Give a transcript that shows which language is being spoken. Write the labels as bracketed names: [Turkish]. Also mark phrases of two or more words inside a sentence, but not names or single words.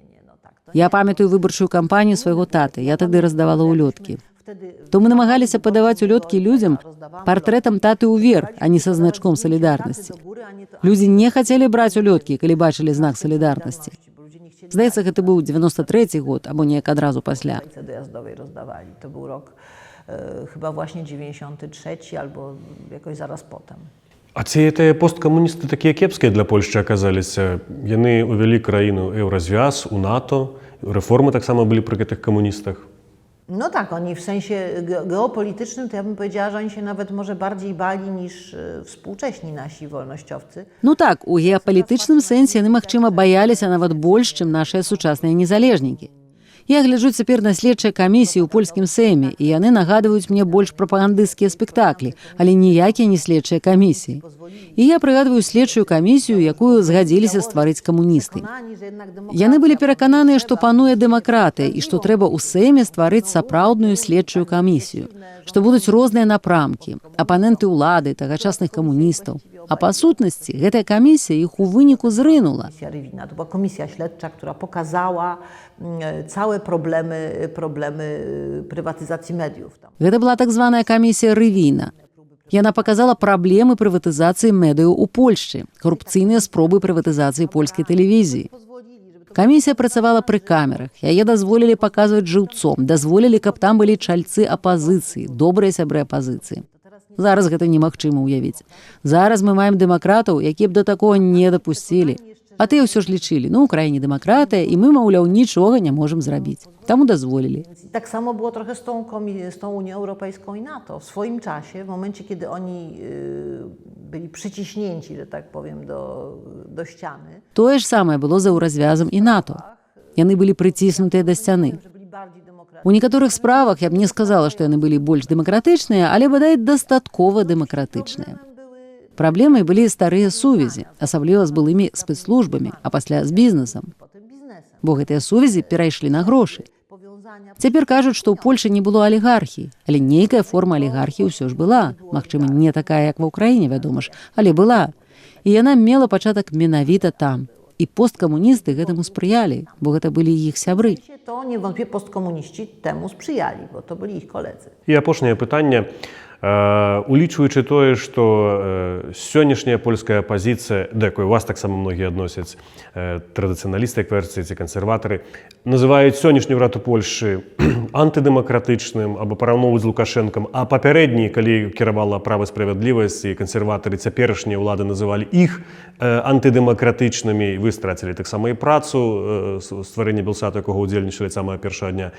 [Belarusian] Я памятаю выбарчую кампанію свайго таты, я тады раздавала улёткі. То мы намагаліся падаваць улёткі людзям партрэтам таты ўверх, а не са значком салідарнасці. Людзі не хацелі браць улёткі, калі бачылі знак салідарнасці. Здаецца, гэта быў 93-й год, або неяк адразу пасля. [Polish] dojazdowej rozdawali. To był rok chyba właśnie 93 albo jakoś zaraz potem. [Belarusian] А ці гэтыя посткамуністы такія кепскія для Польшчы аказаліся? Яны ўвялі краіну еўразвяз, у НАТО, рэформы таксама былі пры гэтых камуністах. [Polish] No tak, oni w sensie geopolitycznym to ja bym powiedziała, że oni się nawet może bardziej bali niż współcześni nasi wolnościowcy. [Belarusian] Ну так, у геапалітычным сэнсе яны, магчыма, баяліся нават больш, чым нашыя сучасныя незалежнікі. Я гляджу цяпер на следчыя камісіі ў польскім сэме, і яны нагадваюць мне больш прапагандысцкія спектаклі, але ніякія не следчыя камісіі. І я прыгадваю следчую камісію, якую згадзіліся стварыць камуністы. Яны былі перакананыя, што пануе дэмакратыя і што трэба ў сэме стварыць сапраўдную следчую камісію, што будуць розныя напрамкі, апаненты ўлады, тагачасных камуністаў. А па сутнасці гэтая камісія іх у выніку зрынула. [Polish] Komisja Rywina to była komisja śledcza, która pokazała całe problemy prywatyzacji mediów. [Belarusian] Гэта была так званая камісія Рывіна. Яна паказала праблемы прыватызацыі медыяў у Польшчы, карупцыйныя спробы прыватызацыі польскай тэлевізіі. Камісія працавала пры камерах, яе дазволілі паказваць жыўцом, дазволілі, каб там былі чальцы апазіцыі, добрыя сябры апазіцыі. Зараз гэта немагчыма ўявіць. Зараз мы маем дэмакратаў, якія б да такога не дапусцілі. А тыя ўсё ж лічылі, у краіне дэмакратыя, і мы, маўляў, нічога не можам зрабіць. Таму дазволілі. [Polish] Tak samo było trochę z tą Unią Europejską i NATO. W swoim czasie, w momencie, kiedy oni byli przyciśnięci, że tak powiem, do ściany. [Belarusian] Тое ж самае было за ўразвязам і НАТО. Яны былі прыціснутыя да сцяны. У некаторых справах я б не сказала, што яны былі больш дэмакратычныя, але, бадай, дастаткова дэмакратычныя. Праблемай былі старыя сувязі, асабліва з былымі спецслужбамі, а пасля з бізнесам. Бо гэтыя сувязі перайшлі на грошы. Цяпер кажуць, што ў Польшы не было алігархіі, але нейкая форма алігархіі ўсё ж была. Магчыма, не такая, як ва ўкраіне, вядома ж, але была. І яна мела пачатак менавіта там. І посткамуністы гэтаму спрыялі, бо гэта былі іх сябры. [Polish] To niewątpliwie postkomuniści temu sprzyjali, bo to byli ich koledzy. [Belarusian] І апошняе пытанне. Улічваючы тое, што сённяшняя польская апазіцыя, да якой вас таксама многія адносяць, традыцыяналісты, як версіі, ці кансерватары, называюць сённяшнюю ўраду Польшчы антыдэмакратычным або параўноўваюць з Лукашэнкам, а папярэдні, калі кіравала права справядлівасць і кансерватары, цяперашнія ўлады называлі іх антыдэмакратычнымі, вы страцілі таксама і працу, стварэнне белсату, якога ўдзельнічалі самага першага дня.